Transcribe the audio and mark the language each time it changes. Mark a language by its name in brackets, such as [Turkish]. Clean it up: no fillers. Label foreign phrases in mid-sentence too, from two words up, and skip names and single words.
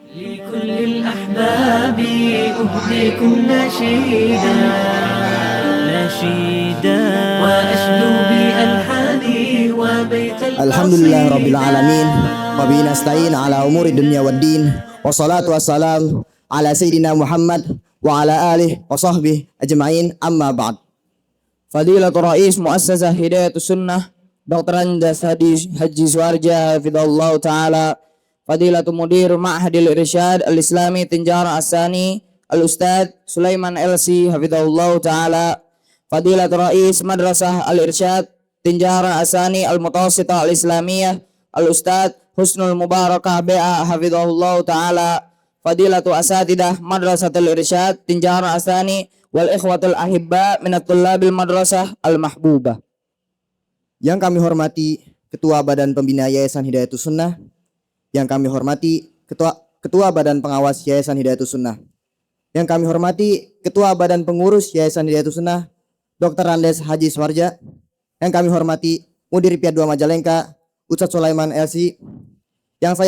[Arabic] لكل الأحباب أهديكم نشيدا وأشدو بألحاني وبيت الحمد لله رب العالمين وبه نستعين على أمور الدنيا والدين والصلاة والسلام على سيدنا محمد وعلى آله وصحبه أجمعين أما بعد. فضيلة الرئيس مؤسسة هداية السنة Dr. Anjas Haji Suarja حفظه الله تعالى، فضيلة المدير معهد الإرشاد الإسلامي Tinjara Asani الأستاذ سليمان LC حفظه الله تعالى، فضيلة الرئيس مدرسة الإرشاد Tinjara Asani المتوسطة الإسلامية الأستاذ حسنى مباركة BA حفظها الله تعالى، فضيلة الأساتذة مدرسة الإرشاد Tinjara Asani والإخوة الأحباء من طلاب المدرسة المحبوبة. [Indonesian] Yang kami hormati Ketua Badan Pembina Yayasan Hidayatus Sunnah, yang kami hormati Ketua Badan Pengawas Yayasan Hidayatus Sunnah, yang kami hormati Ketua Badan Pengurus Yayasan Hidayatus Sunnah Dr. Andes Haji Suarja, yang kami hormati Mudir Pia 2 Majalengka Ustadz Sulaiman LC, yang saya